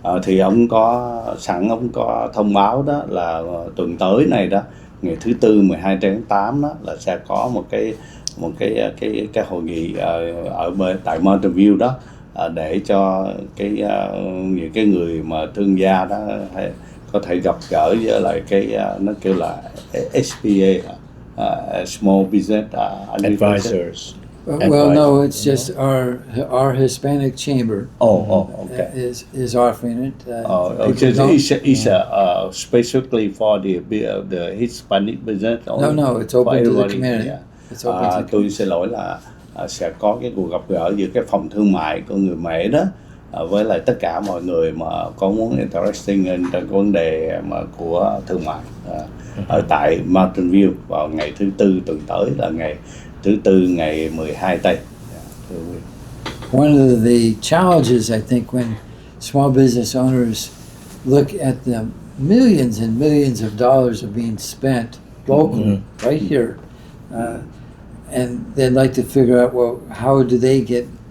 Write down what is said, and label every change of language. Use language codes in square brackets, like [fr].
[vi] Thì ông có thông báo đó là tuần tới này đó, ngày thứ Tư 12 tháng 8 đó là sẽ có một cái hội nghị tại Mountain View đó, để cho những cái người mà thương gia đó có thể gặp gỡ với lại nó kêu là SBA, Small Business [en] Advisors. Well, no, it's just our Hispanic chamber. Okay. Is offering it. It's specifically for the Hispanic business. No, it's open to the community. Yeah. It's open to the community. [vi] Tôi xin lỗi là sẽ có cái cuộc gặp gỡ giữa cái phòng thương mại của người Mễ đó với lại tất cả mọi người mà có muốn interesting trong cái vấn đề mà của thương mại ở tại Mountain View vào ngày thứ Tư tuần tới, là ngày thứ Tư ngày 12 tây. [en] One of the challenges, I think, when small business owners look at the millions and millions of dollars are being spent locally, right here, and they'd like to figure out, well, how do they get